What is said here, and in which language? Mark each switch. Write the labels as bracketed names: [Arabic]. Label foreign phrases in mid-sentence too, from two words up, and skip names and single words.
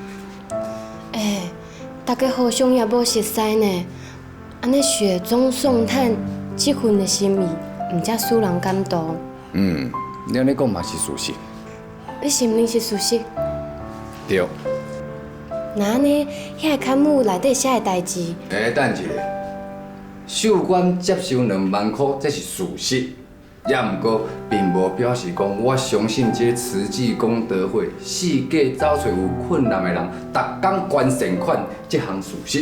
[Min Nan Chinese] 大家互相也无熟悉呢，安尼雪中送炭，即份的心意，毋才使人感动。你安尼讲嘛是事实。你是毋是事实？对。那安尼，遐个刊物内底写的代志，等一下，秀官接收2万块，这是事实。也毋过，并无表示讲我相信这个慈济功德会四界找找有困难的人，逐工捐善款这项事实。